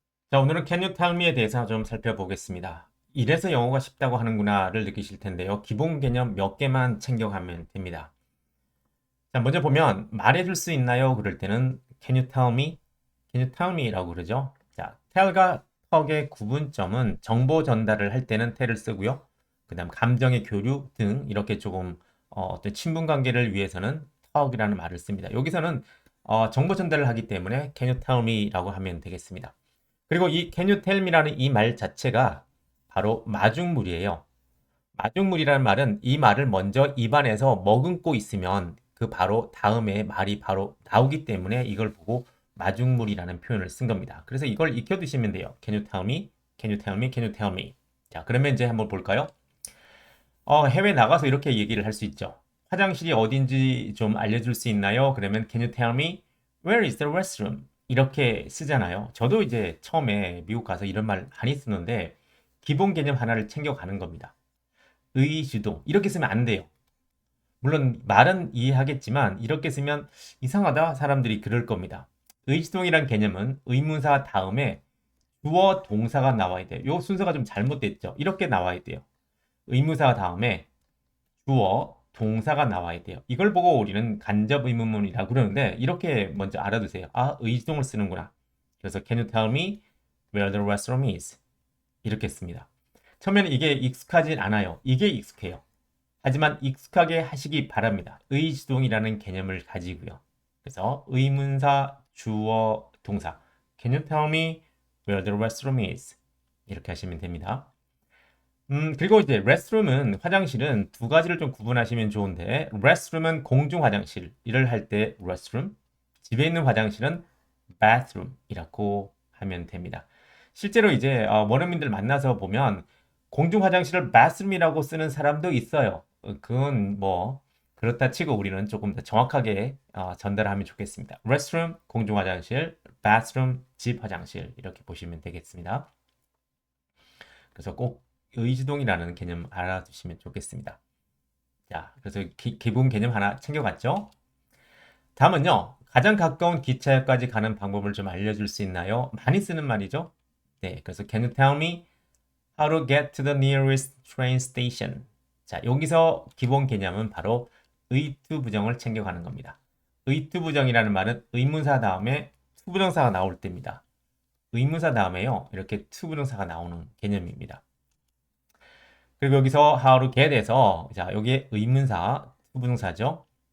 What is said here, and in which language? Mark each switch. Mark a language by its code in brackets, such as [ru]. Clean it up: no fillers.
[ko] 자, 오늘은 [en] Can you tell me [ko] 에 대해서 좀 살펴보겠습니다. 이래서 영어가 쉽다고 하는구나를 느끼실 텐데요. 기본 개념 몇 개만 챙겨가면 됩니다. 자, 먼저 보면 말해줄 수 있나요? 그럴 때는 [en] Can you tell me? Can you tell me? [ko] 라고 그러죠. 자, tell과 talk의 구분점은 정보 전달을 할 때는 tell을 쓰고요. 그 다음 감정의 교류 등 이렇게 조금 떤 친분 관계를 위해서는 talk이라는 말을 씁니다. 여기서는 정보 전달을 하기 때문에 [en] Can you tell me? [ko] 라고 하면 되겠습니다. 그리고 이 [en] Can you tell me [ko] 라는 이 말 자체가 바로 마중물이에요. 마중물이라는 말은 이 말을 먼저 입안에서 머금고 있으면 그 바로 다음에 말이 바로 나오기 때문에 이걸 보고 마중물이라는 표현을 쓴 겁니다. 그래서 이걸 익혀두시면 돼요. [en] Can you tell me? Can you tell me? Can you tell me? [ko] 자, 그러면 이제 한번 볼까요? 해외 나가서 이렇게 얘기를 할 수 있죠. 화장실이 어딘지 좀 알려줄 수 있나요? 그러면 [en] Can you tell me where is the restroom? [ko] 이렇게 쓰잖아요. 저도 이제 처음에 미국 가서 이런 말 많이 쓰는데 기본 개념 하나를 챙겨가는 겁니다. 의주동 이렇게 쓰면 안 돼요. 물론 말은 이해하겠지만 이렇게 쓰면 이상하다 사람들이 그럴 겁니다. 의주동이란 개념은 의문사 다음에 주어 동사가 나와야 돼요. 이 순서가 좀 잘못됐죠. 이렇게 나와야 돼요. 의무사 다음에 주어, 동사가 나와야 돼요. 이걸 보고 우리는 간접 의문문이라고 그러는데 이렇게 먼저 알아두세요. 아, 의지동을 쓰는구나. 그래서 [en] Can you tell me where the restroom is? [ko] 이렇게 씁니다. 처음에는 이게 익숙하진 않아요. 이게 익숙해요. 하지만 익숙하게 하시기 바랍니다. 의지동이라는 개념을 가지고요. 그래서 의문사, 주어, 동사 [en] Can you tell me where the restroom is? [ko] 이렇게 하시면 됩니다. 그리고 이제 restroom은 화장실은 두 가지를 좀 구분하시면 좋은데 restroom은 공중 화장실 일을 할 때 restroom, 집에 있는 화장실은 bathroom이라고 하면 됩니다. 실제로 이제 원어민들 만나서 보면 공중 화장실을 bathroom이라고 쓰는 사람도 있어요. 그건 뭐 그렇다 치고 우리는 조금 더 정확하게 전달하면 좋겠습니다. restroom 공중 화장실, bathroom 집 화장실 이렇게 보시면 되겠습니다. 그래서 꼭 의지동이라는 개념 알아두시면 좋겠습니다. 자, 그래서 기본 개념 하나 챙겨갔죠? 다음은요, 가장 가까운 기차역까지 가는 방법을 좀 알려줄 수 있나요? 많이 쓰는 말이죠. 네, 그래서 [en] Can you tell me how to get to the nearest train station? [ko] 자, 여기서 기본 개념은 바로 의투부정을 챙겨가는 겁니다. 의투부정이라는 말은 의문사 다음에 투부정사가 나올 때입니다. 의문사 다음에요, 이렇게 투부정사가 나오는 개념입니다. 그리고 여기서 [en] how to get [ko] 에서 자 여기에 의문사 부동사죠.